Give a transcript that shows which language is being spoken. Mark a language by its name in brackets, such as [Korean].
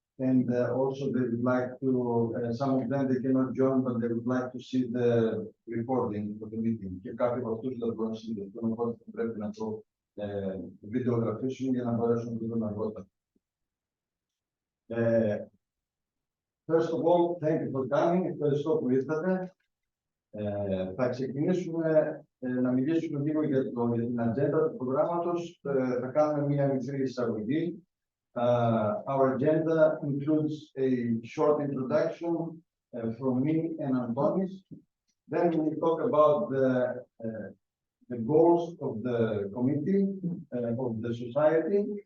[English] And also they would like to, some of them they cannot join, but they would like to see the recording of the meeting. [Greek] Και κάποιοι από αυτούς δεν μπορούν να συνδεθούν, οπότε πρέπει να το βιντεογραφήσουν για να μπορέσουν να το δουν αργότερα. [English] First of all, thank you for coming. [Greek] Ευχαριστώ που ήρθατε. Θα ξεκινήσουμε να μιλήσουμε λίγο για την ατζέντα του προγράμματος. Θα κάνουμε μια μικρή εισαγωγή. [English] Our agenda includes a short introduction from me and Antonis. Then we will talk about the goals of the committee, of the society.